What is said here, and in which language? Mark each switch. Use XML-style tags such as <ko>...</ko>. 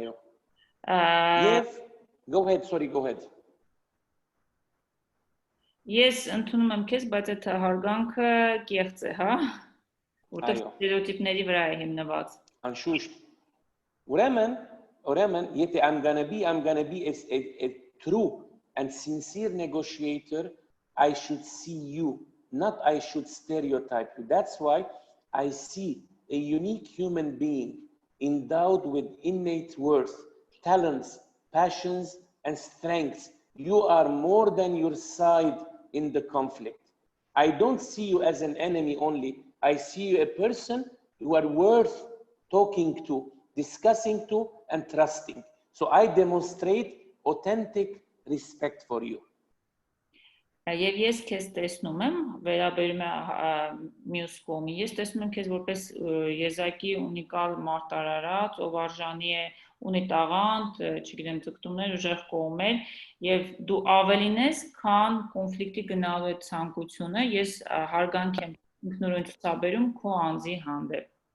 <hy>Այո։ Եվ</hy> <en>go ahead.</en> <hy>Ես ընդունում եմ քեզ, բայց այդ հարգանքը կեղծ է, հա, որտեղ ստերեոտիպների վրա է հիմնված։ Անշուշտ։ Ուրեմն, եթե</hy> <en>I'm gonna be a true and sincere negotiator, I should see you, not I should stereotype you. That's why I see a unique human being endowed with innate worth, talents, passions, and strengths. You are more than your side in the conflict. I don't see you as an enemy only. I see you a person you are worth talking to, discussing to, and trusting. So I demonstrate authentic respect for you.</en> <hy>Եվ ես քեզ տեսնում եմ, վերաբերում է մյուս կողմի, ես տեսնում եմ քեզ որպես եզակի ունիկալ մարտարարած, ով արժանի է ունի տաղանդ, չգիտեմ, ձգտումներ, ուժեղ կողմեր, եւ դու ավելին ես, քան կոնֆլիկտի գնալու այդ ցանկությունը, ես հարգանք եմ ինքնուրույն ցուցաբերում քո անձի հանդեպ։</hy>